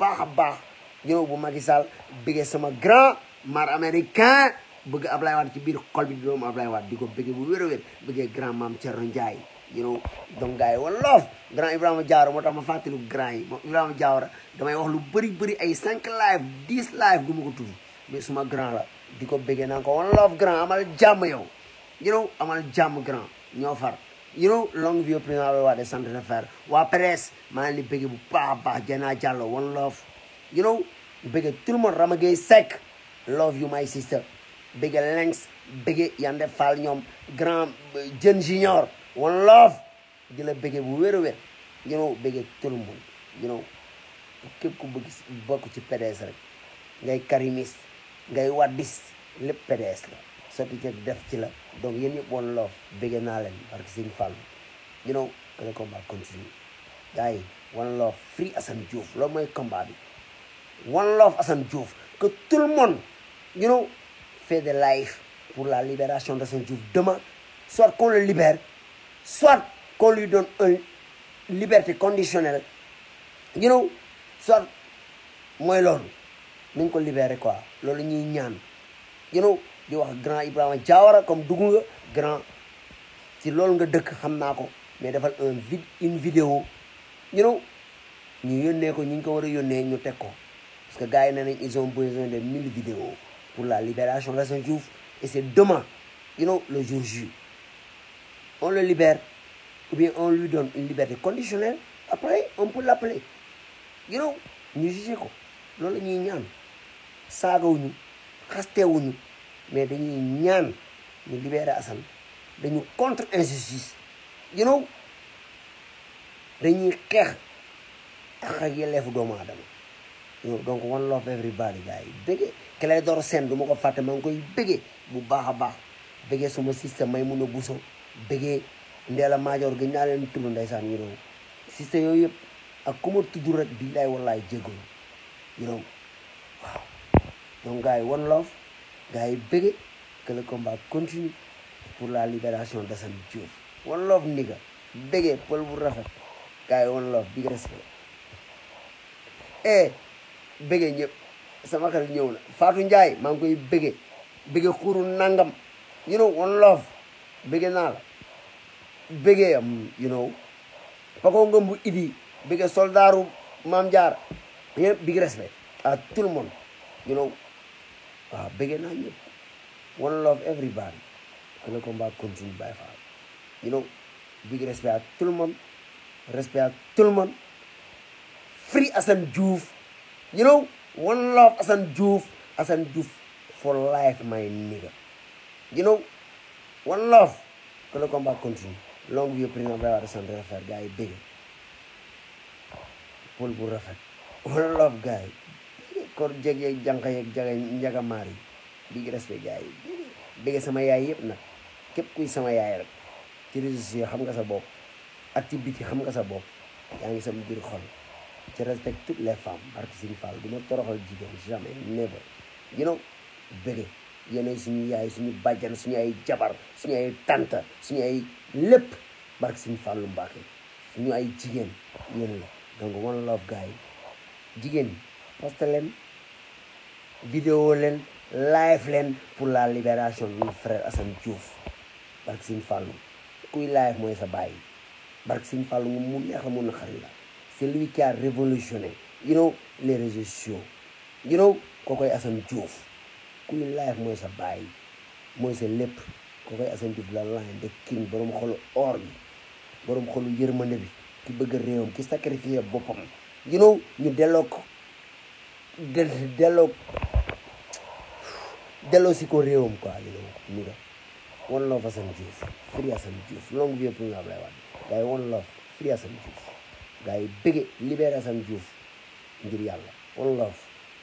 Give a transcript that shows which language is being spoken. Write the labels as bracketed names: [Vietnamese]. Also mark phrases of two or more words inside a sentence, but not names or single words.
[Wolof] a baax [English] you know [Wolof] bu Macky Sall bëggee sama grand mar américain bëgg Ablaye Wade ci biir xol bi di doomu Ablaye Wade di ko bëggee bu wér a wér bëggee grand Mame Thierno Ndiaye [English] you know [Wolof] donc gars yi wolof grand Ibrahima Diawara moo tax ma fàttaliku grand yi moom Ibrahima Diawara damay wax lu bëri ay 5 live 10 live du ma ko tudd mais suma grand la di ko bëggee naan ko wolof grand amal jàmm yow [English] you know [Wolof] amal jàmm grand ñoo far [English] you know [French] longue vie au président Abdoulaye Wade centre de fer [Wolof] waa presse maa ngi leen di bëggee bu baax a baax Diana Diallo [English] one love you know [Wolof] bëggee [French] tout le monde [Wolof] Rama Gueye Seck [English] love you my sister [Wolof] bëggee Lengs bëggee Yande Fall ñoom grand Jeune Junior [English] one love [Wolof] di la bëggee bu wér a wér [English] you know [Wolof] bëggee [French] tout le monde [English] you know [Wolof] képp ku bëgg bokk ci PDS rek ngay karimis ngay waddis lépp PDS la sotti ci def ci la donc yéen ñëpp [English] one love [Wolof] bëggee naa leen [French] parce que [Wolof] Sëñ Fall [English] you know [French] que le combat continue [Wolof] gars yi [English] one love free Assane Diouf [Wolof] loolu mooy combat bi [English] one love [French] Assane Diouf que tout le monde [English] you know [French] fait des lives pour la libération d'Assane Diouf demain soit qu'on le libère soit qu'on lui donne une liberté conditionnelle [English] you know [French] soit [Wolof] mooy loolu nañ ko libéré quoi loolu ñuy ñaan [English] you know [Wolof] di wax grand Ibrahima Diawara comme dugg nga grand ci loolu nga dëkk xam naa ko [French] mais defal une vidéo [English] you know [Wolof] ñu yónnee ko ñu ko war a yónnee ñu teg ko [French] parce que [Wolof] gars yi nee nañ [French] ils ont besoin de 1000 vidéos pour la libération d'Assane Diouf et c'est demain [English] you know [French] le jour J on le libère ou bien on lui donne une liberté conditionnelle après on peut l'appeler [English] you know [Wolof] ñu jugé ko loolu la ñuy ñaan saagawuñu xastewuñu mais dañuy ñaan ñu libérer Assane dañu [French] contre injustice [English] you know [Wolof] dañuy xeex ak yelleefu doomu aadama donc [English] one love everybody [Wolof] gars yi bëggee Clédor Sène du ma ko fàtte maa ngi koy bëggee bu baax a baax bëggee suma système may mun a buso bëggee Ndella Madior gën naa leen tudd ndeysaan [English] you know [Wolof] système yooyu yëpp ak ku ma tudd rek bii lay wallaay jégalu [English] you know [Wolof] waaw donc gars yi [English] one love [Wolof] gars yi bëggee [French] que le combat continue pour la libération d'Assane Diouf [English] one love nigga [Wolof] bëggee pël bu rafet gars yi [English] one love big respect [Wolof] bëggee ñëpp sama xel ñëw na Fatou Ndiaye maa ngi koy bëggee xuru nangam [English] you know one love [Wolof] bëggee naa la bëggee am you know Pako Ngëmbu Idi bëggee soldaaru Maam Jaar ñëpp [English] big respect [French] à tout le monde [English] you know [Wolof] waaw bëggee naa ñëpp [English] one love everybody [French] que le combat continue [English] by far you know big respect [French] à tout le monde respect à tout le monde [English] free Assane Diouf you know one love Assane Diouf for life my nigga you know one love [French] que le combat continue longue vie président Abdoulaye Wade [Wolof] sant rafet gars yi bëgg pël bu rafet [English] one love [Wolof] gars yi kor jeg yeeg jànq yeeg njagamaar yi [English] big respect [Wolof] gars yi bëgg sama yaay yëpp nag képp kuy sama yaay rek ci [French] réseaux sociaux [Wolof] xam nga sa bopp activité xam nga sa bopp yaa ngi sama biir xol [French] je respecte toutes les femmes [Wolof] barke Sëriñ Fall du ma toroxal jigéen jamais [English] never you know [Wolof] bëgg yéenay suñu yaay suñu bàjjan suñu ay jabar suñu ay tante suñu ay lépp barke Sëriñ Fallu Mbàkke suñu ay jigéen yéen la donc [English] one love [Wolof] gars yi jigéen ñi poste leen vidéo leen live leen [French] pour la libération de notre frère Assane Diouf [Wolof] barke Sëriñ Fallu kuy live mooy sa bàyyi barke Sëriñ Fallu mu neex la mun na xarit la [French] c'est lui qui a révolutionné [English] you know [French] les réseaux sociaux [English] you know [Wolof] kookoy Assane Diouf kuy live mooy sa bàyyi mooy sa lépp kookoy Assane Diouf la line de king borom xolu or bi borom xolu yërmande bi ki bëgg réewam ki sacrifié boppam you know ñu delloo ko delloo si ko réewam quoi [English] you know [Wolof] ni nga [English] one love Assane Diouf [Wolof] free Assane Diouf [French] longue vie pour Abdoulaye Wade [Wolof] gars yi [English] one love free Assane Diouf [Wolof] gars yi bëgge libéré Assane Diouf ngir yàlla [English] one love